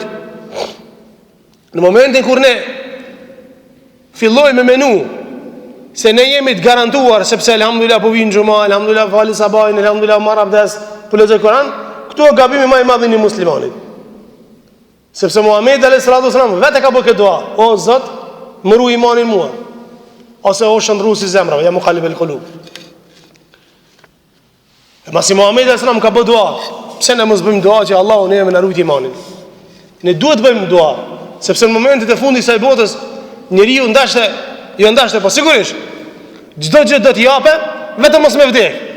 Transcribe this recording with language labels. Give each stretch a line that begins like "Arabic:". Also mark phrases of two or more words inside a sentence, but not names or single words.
Albanian: Në momentin kur ne fillojmë me menu se ne jemi të garantuar, sepse elhamdulillah po vin xhuma, elhamdulillah fali sabahin, elhamdulillah marr abdes, po lexoj Kur'an, këtu është gabimi më i madh i muslimanit. Sepse Muhamedi
Arabic: عليه الصلاة والسلام
Albanian: vetë ka bërë këtë dua: o Zot, më ruaj imanin mua, ose o shndruesi i zemrave,
Arabic: يا مقلب القلوب.
Albanian: Masi Muhamedi
Arabic: عليه السلام
Albanian: ka bërë dua, pse ne mos bëjmë dua që Allahu ne na ruaj imanin? Ne duhet bëjmë dua, sepse në momentet e fundit të kësaj botës njeriu ndashte, po sigurisht çdo gjë do t'i japë, vetëm mos me vdek.